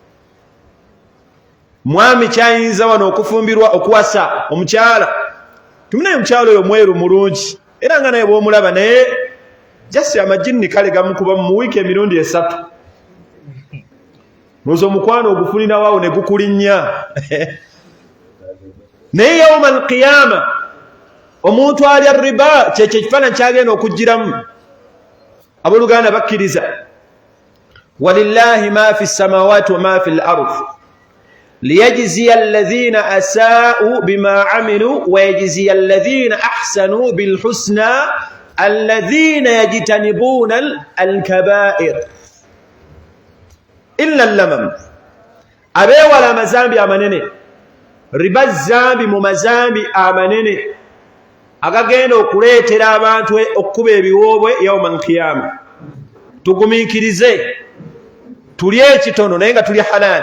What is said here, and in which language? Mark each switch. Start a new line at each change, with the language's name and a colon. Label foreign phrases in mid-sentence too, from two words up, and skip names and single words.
Ganda: Mwami kyayinza wano okufumbirwa okuwasa omukyala, tuminaye omukyala oyo mweru mulungi era nga naye bw'omulaba, naye jasi amajinni kale gamukuba mu wiiki emirundi 3. Nozo omukwano ogufunira waawo ne gukulinnya. Naye
Arabic: يوم القيامة
Ganda: omuntu alya riba kyekyo ekifaananyi kyagenda okugiramu. Abooluganda bakkiriza
Arabic: ولله ما في السماوات وما في الأرض ليجزي الذين أساءوا بما عملوا ويجزي الذين أحسنوا بالحسنى الذين يجتنبون الكبائر إلا اللمم.
Ganda: Abeewala amazambi amanene, riba zambi mu mazambi amanene agagenda okuleetera abantu okukuba ebiwoobwe
Arabic: يوم القيامة.
Ganda: Tugumiikirize tulye ekitono naye nga tulya halaali.